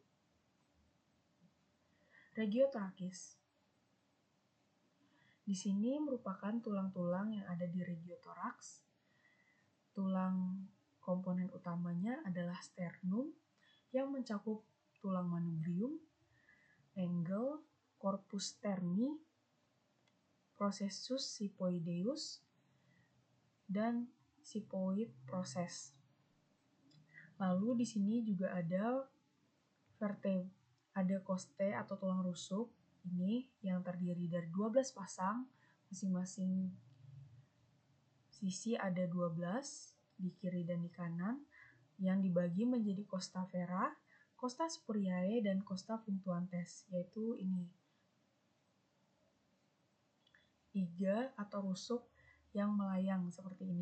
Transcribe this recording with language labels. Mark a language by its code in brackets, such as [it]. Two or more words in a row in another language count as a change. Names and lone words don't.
[id] Regiotorakis. Di sini merupakan tulang-tulang yang ada di regiotoraks. Tulang komponen utamanya adalah sternum yang mencakup tulang manubrium, angle, [la] corpus sterni, processus siphoideus, [en] dan siphoid process. [id] Lalu di sini juga ada koste atau tulang rusuk ini yang terdiri dari 12 pasang, masing-masing sisi ada 12 di kiri dan di kanan, yang dibagi menjadi [la] costa vera, costa spuriae, [id] dan [la] costa punctuantes, [id] yaitu ini iga atau rusuk yang melayang seperti ini.